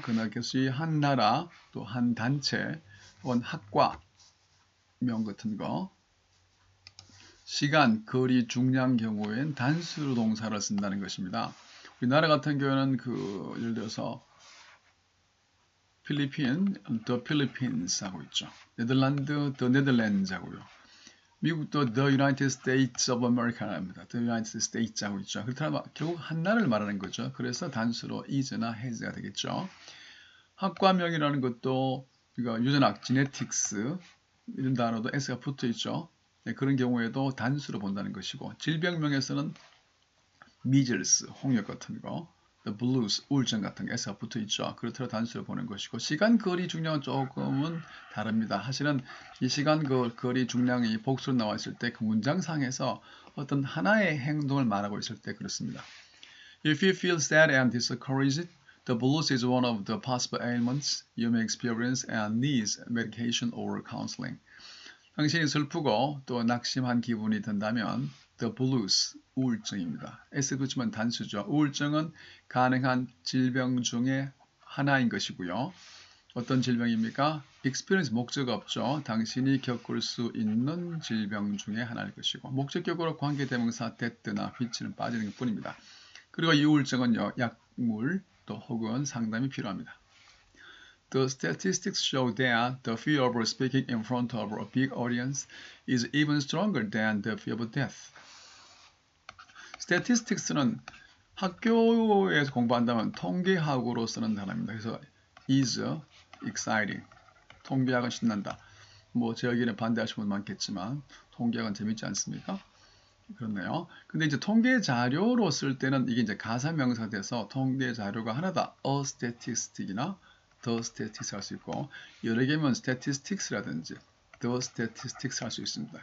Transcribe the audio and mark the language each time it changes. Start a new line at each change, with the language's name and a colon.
Korean: 그것이 한 나라, 또 한 단체, 혹은 학과, 명 같은 거, 시간, 거리, 중량 경우엔 단수 동사를 쓴다는 것입니다. 우리나라 같은 경우는 예를 들어서 필리핀, the Philippines 하고 있죠. 네덜란드, the Netherlands 하고요. 미국도 the United States of America입니다. the United States 하고 있죠. 그렇다면 결국 한 나라를 말하는 거죠. 그래서 단수로 is나 has가 되겠죠. 학과명이라는 것도 유전학, genetics 이런 단어도 s가 붙어 있죠. 네, 그런 경우에도 단수로 본다는 것이고, 질병명에서는 measles, 홍역 같은 거, the blues, 우울증 같은 게 S가 붙어 있죠. 그렇더라도 단수를 보는 것이고, 시간, 거리, 중량은 조금은 다릅니다. 사실은 이 시간, 거리, 중량이 복수로 나와 있을 때 그 문장상에서 어떤 하나의 행동을 말하고 있을 때 그렇습니다.
English: If you feel sad and discouraged, the blues is one of the possible ailments you may experience and needs medication or counseling.
Korean: 당신이 슬프고 또 낙심한 기분이 든다면 the blues, 우울증입니다. S 붙이면 단수죠. 우울증은 가능한 질병 중에 하나인 것이고요. 어떤 질병입니까? experience 목적 없죠. 당신이 겪을 수 있는 질병 중에 하나일 것이고, 목적격으로 관계대명사 that나 which는 빠지는 것 뿐입니다. 그리고 이 우울증은요, 약물 또 혹은 상담이 필요합니다.
English: The statistics show that the fear of speaking in front of a big audience is even stronger than the fear of death.
Korean: Statistics는 학교에서 공부한다면 통계학으로 쓰는 단어입니다. 그래서
English: is exciting.
Korean: 통계학은 신난다. 제 의견에 반대하시는 분 많겠지만 통계학은 재밌지 않습니까? 그렇네요. 근데 이제 통계 자료로 쓸 때는 이게 이제 가사 명사가 돼서 통계 자료가 하나다. a statistic이나 the statistics 할 수 있고, 여러 개면 statistics라든지 the statistics 할 수 있습니다.